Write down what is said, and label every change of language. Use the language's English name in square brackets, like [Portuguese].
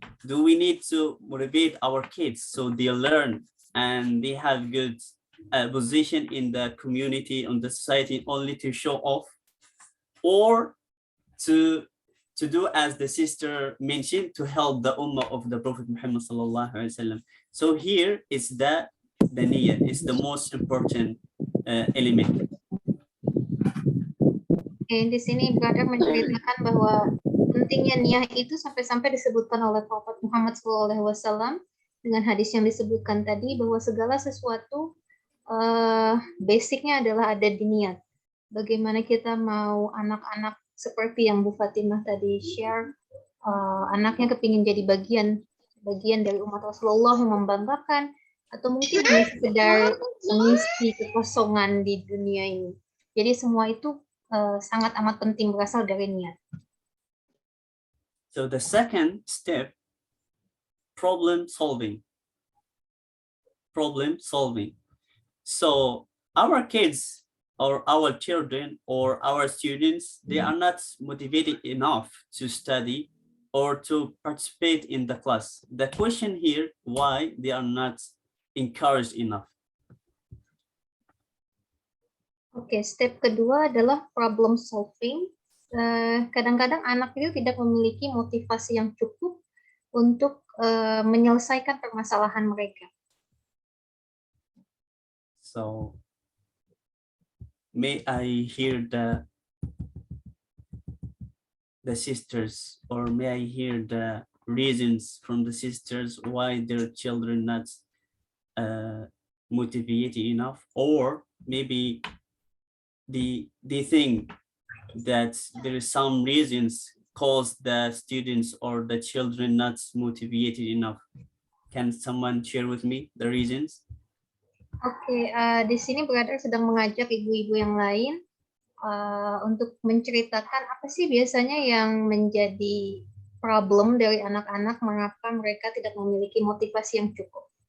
[English] Do we need to motivate our kids so they learn and they have good position in the community, on the society, only to show off, or to do as the sister mentioned, to help the ummah of the Prophet Muhammad sallallahu alaihi wasallam? So here is the niyyah is the most important element. [Indonesian] Di sini brother menceritakan bahwa pentingnya niat itu sampai-sampai disebutkan oleh Prophet Muhammad SAW dengan hadis yang disebutkan tadi, bahwa segala sesuatu basicnya adalah ada di niat. Bagaimana kita mau anak-anak seperti yang Bu Fatimah tadi share, anaknya kepingin jadi bagian dari umat Rasulullah yang membanggakan, atau mungkin hanya sekedar mengisi kekosongan di dunia ini. Jadi semua itu sangat amat penting berasal dari niat. [English] So the second step, problem solving. Problem solving. So our kids or our children or our students, they are not motivated enough to study or to participate in the class. The question here, why they are not encouraged enough? [Indonesian] Oke, step kedua adalah problem solving. Kadang-kadang anak itu tidak memiliki motivasi yang cukup untuk menyelesaikan permasalahan mereka. [English] So, may I hear the sisters, or may I hear the reasons from the sisters why their children not motivated enough, or maybe they think that there is some reasons cause the students or the children not motivated enough. Can someone share with me the reasons? [Indonesian] Oke, di sini brother sedang mengajak ibu-ibu yang lain untuk menceritakan apa sih biasanya yang menjadi problem dari anak-anak, mengapa mereka tidak memiliki motivasi yang cukup.